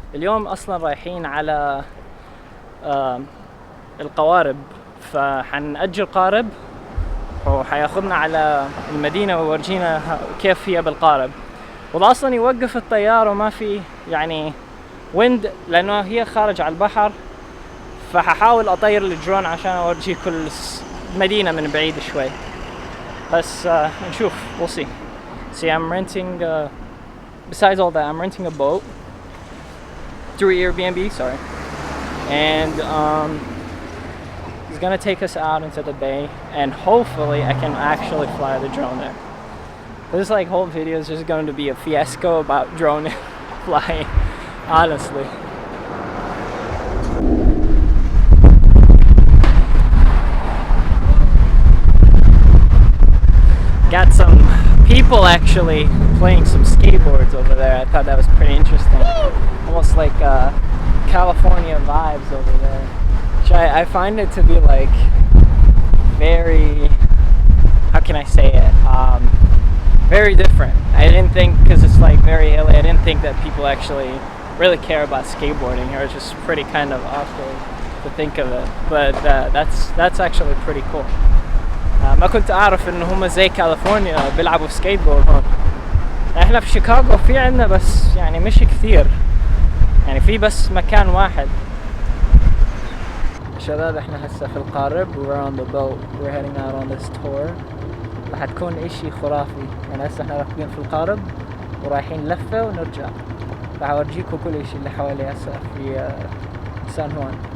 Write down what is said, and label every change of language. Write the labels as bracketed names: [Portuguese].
[Arabic] اليوم اصلا رايحين على القوارب، فحنأجر قارب وحياخذنا على المدينة ويورجينا كيف هي بالقارب. وده اصلا يوقف الطيار وما في يعني ويند، لانه هي خارج على البحر، فححاول اطير الدرون عشان اورجي كل مدينة من بعيد شوي. بس نشوف. [English] We'll see. See, I'm renting, besides all that, I'm renting a boat through Airbnb, sorry. And it's gonna take us out into the bay, and hopefully I can actually fly the drone there. This like whole video is just going to be a fiasco about drone flying, honestly. Got some people actually playing some skateboards over there. I thought that was pretty interesting. Almost like California vibes over there. Which I find it to be like very, how can I say it? Very different. I didn't think, because it's like very LA, I didn't think that people actually really care about skateboarding here. It's just pretty kind of awkward to think of it. But that's actually pretty cool. [Arabic] ما كنت أعرف إن هم زي كاليفورنيا بيلعبوا سكيتبورد هون. احنا في شيكاغو في عنا بس يعني مش كثير، يعني في بس مكان واحد. شباب احنا هسه في القارب. [English] we're on the boat, we're heading out on this tour. [Arabic] راح تكون اشي خرافي. يعني هسه احنا راكبين في القارب ورايحين لفة ونرجع. راح اورجيكم كل اشي اللي حوالي هسه في سان هوان.